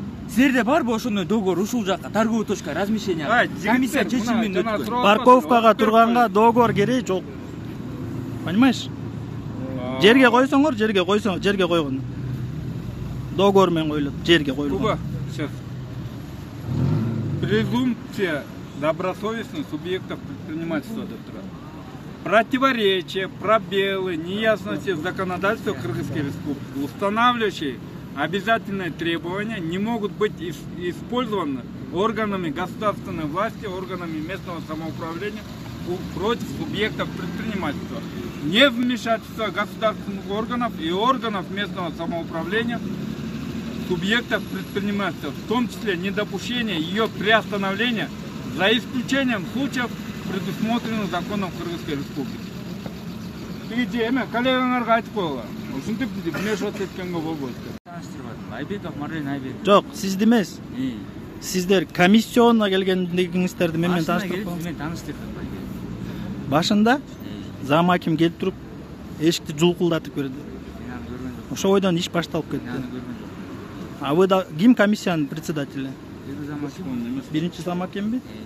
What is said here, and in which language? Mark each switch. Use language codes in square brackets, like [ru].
[ky] Силерде барбы ошондой договор ушул жакка торговая точка размещения? Комиссия чечим менен өткөн. Парковкага турганга договор кереги жок. [ru] Понимаешь? [ky] Жерге койсоңор, жерге койгон. Договор менен коюлат, жерге коюлган. [ru] Куба, сейчас. Презумпция добросовестных субъектов предпринимательства [ky] деп турат. [ru] Противоречия, пробелы, неясности в законодательстве Кыргызской Республики, устанавливающие обязательные требования, не могут быть использованы органами государственной власти, органами местного самоуправления против субъектов предпринимательства. Невмешательство государственных органов и органов местного самоуправления субъектов предпринимательства, в том числе недопущение ее приостановления за исключением случаев, предусмотренных законом Кыргызской Республики. [ky] Тиги эме коллегаларга айтып койгула. Ушинтип мешать эткенге болбойт. Айбеков Марлен Айбеков. Жок, сизди эмес. Сиздер комиссионна келгендигиңиздерди менен тааныштырып коюңуз. Мен тааныштырдым. Башында зам аким келип туруп эшикти жулкулдатып берди. Ошол бойдон иш башталып кетти. [ru] А вы да [ky] ким комиссиянын председатели? Биринчи зам акимби?